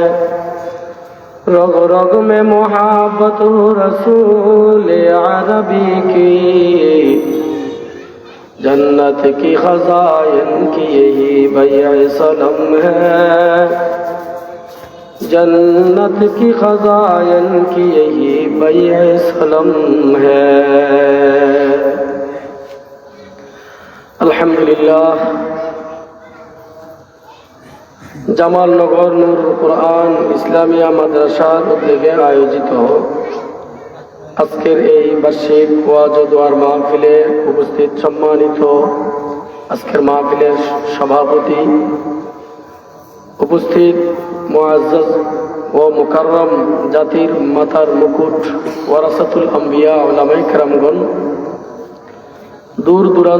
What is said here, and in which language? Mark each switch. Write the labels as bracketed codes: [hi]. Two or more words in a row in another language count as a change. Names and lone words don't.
[ur] رگ رگ میں محبت رسول عربی کی، جنت کی خزائن کی یہی بیع سلم ہے، جنت کی خزائن کی یہی بیع سلم ہے۔ [bn] আলহামদুলিল্লাহ। জামালনগর নুরুল কুরআন ইসলামিয়া মাদ্রাসার উদ্যোগে আয়োজিত আজকের এই বার্ষিক ওয়াজ ও দোয়ার মাহফিলে উপস্থিত সম্মানিত আজকের মাহফিলের সভাপতি, উপস্থিত মুআজ্জাজ ও মুকাররম জাতির মাথার মুকুট [ar] ورثة الأنبياء [bn] উলামায়ে কেরামগণ, দূর দূরান্ত